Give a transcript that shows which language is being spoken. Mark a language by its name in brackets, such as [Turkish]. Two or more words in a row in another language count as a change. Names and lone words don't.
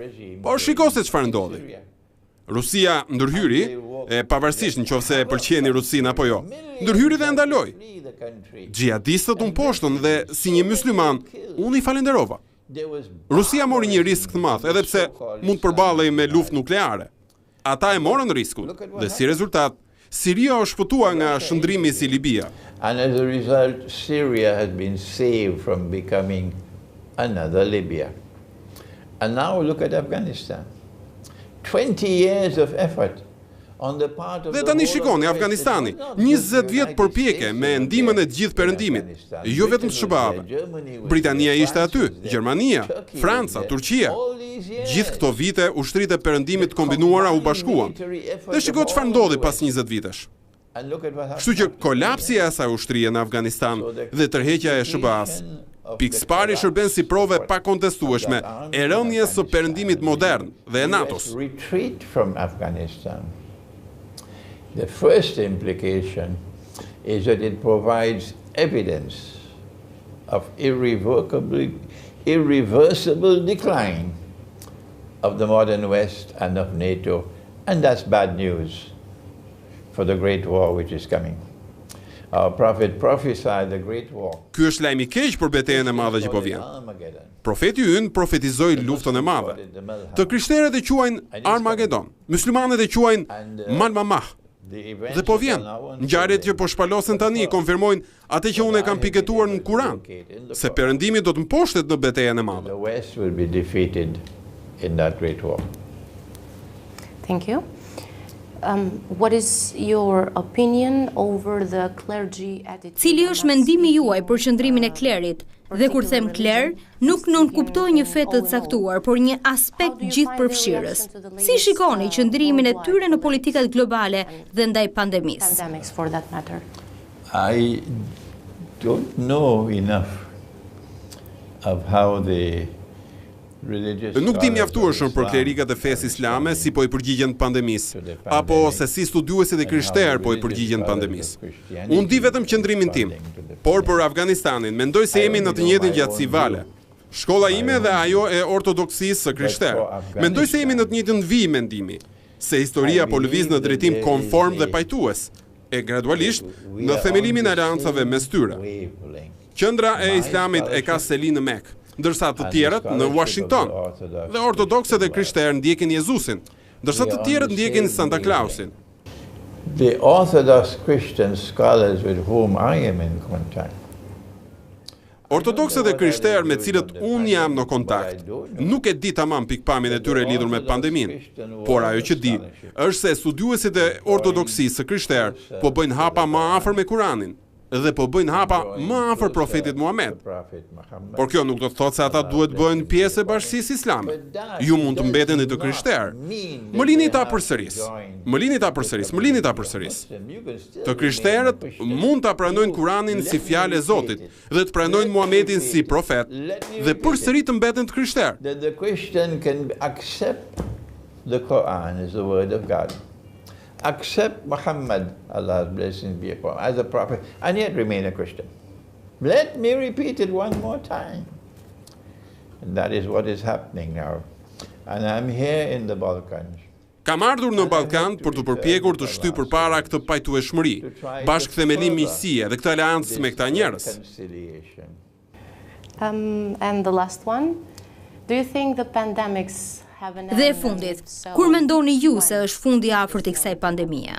[Albanian] Por shiko se çfarë ndodhi. Rusia ndërhyri, pavarësisht nëse e pëlqeni Rusinë apo jo, ndërhyri dhe e ndaloi. Xhihadistët u mposhtën dhe si një mysliman, unë i falenderova. Rusia mori një risk të madh, edhe pse mund të përballej me luftë nukleare. Ata e morën riskun dhe si rezultat, Siria u shpëtua nga shndrimi si Libia. [English] And as a result, Syria has been saved from becoming another Libya. And now look at Afghanistan. 20 years of effort on the part of [Albanian] Dhe tani shikoni Afganistani, 20 vjet përpjekje me ndihmën e të gjithë Perëndimit, jo vetëm SBA-ve. Britania ishte aty, Gjermania, Franca, Turqia. Gjithë këto vite ushtritë e Perëndimit kombinuara u bashkuan. Dhe shiko çfarë ndodhi pas 20 vitesh. Kështu që kolapsi e asaj ushtrie në Afganistan dhe tërheqja e SBA-s pikëspari shërben si prove pa kontestueshme e rënjes së Perëndimit modern dhe e NATO-s. [English] Retreat from Afghanistan. The first implication is that it provides evidence of irreversible decline of the modern West and of NATO, and that's bad news for the Great War which is coming. Our prophet prophesied the Great War. [Albanian] Ky është lajm i keq për betejën e madhe që po vjen. Profeti ynë profetizoi luftën e madhe. Të krishterët e quajnë Armagedon, myslimanët e quajnë Malmamah. Dhe po vjen. Ngjarjet që po shpalosen tani konfirmojnë atë që unë e kam piketuar në Kur'an, se Perëndimi do të mposhtet në betejën e madhe. [English] The West will be defeated in that great war. Thank you. What is your opinion over the clergy attitude? [Albanian] Cili është mendimi juaj për qëndrimin e klerit? Dhe kur them kler, nuk nënkuptoj një fe të caktuar, por një aspekt gjithëpërfshirës. Si shikoni qëndrimin e tyre në politikat globale dhe ndaj pandemisë? [English] Pandemics for that matter. I don't know enough of how the religious [Albanian] Nuk di mjaftueshëm për klerikat e fesë islame si po i përgjigjen pandemisë, apo se si studiuesit e krishterë po i përgjigjen pandemisë. Unë di vetëm qëndrimin tim, por për Afganistanin mendoj se jemi në të njëjtën gjatësi vale. Shkolla ime dhe ajo e ortodoksisë së krishterë. Mendoj se jemi në të njëjtën vijë mendimi, se historia po lëviz në drejtim konform dhe pajtues, e gradualisht në themelimin e aleancave mes tyre. Qendra e Islamit e ka seli në Mekë, ndërsa të tjerët në Washington, dhe ortodokset e krishterë ndjekin Jezusin, ndërsa të tjerët ndjekin Santa Clausin. [English] The Orthodox Christian scholars with whom I am in contact. [Albanian] Ortodokset e krishterë me cilët unë jam në kontakt, nuk e di tamam pikpamjen e tyre lidhur me pandeminë, por ajo që di është se studiuesit e ortodoksisë së krishterë po bëjnë hapa më afër me Kur'anin dhe po bëjnë hapa më afër profetit Muhammed. Por kjo nuk do të thotë se ata duhet bëjnë pjesë e bashkisë islame. Ju mund të mbeteni të krishterë. Më lini ta përsëris. Më lini ta përsëris, më lini ta përsëris. Të krishterët mund ta pranojnë Kur'anin si fjalë e Zotit dhe të pranojnë Muhammedin si profet dhe përsëri të mbeten të krishterë. [English] That the Christian can accept the Quran as the word of God. Accept Muhammad, Allah's blessings be upon him, as a prophet, and yet remain a Christian. Let me repeat it one more time. And that is what is happening now. And I'm here in the Balkans. [Albanian] Kam ardhur në Ballkan për të përpjekur të shtyj përpara këtë pajtueshmëri, bashkëthemelim miqësie dhe këtë aleancë me këta njerëz. [English] And the last one, do you think the pandemics have an [Albanian] Dhe [English] end? [Albanian] fundit, kur mendoni ju se është fundi i afërt i kësaj pandemie?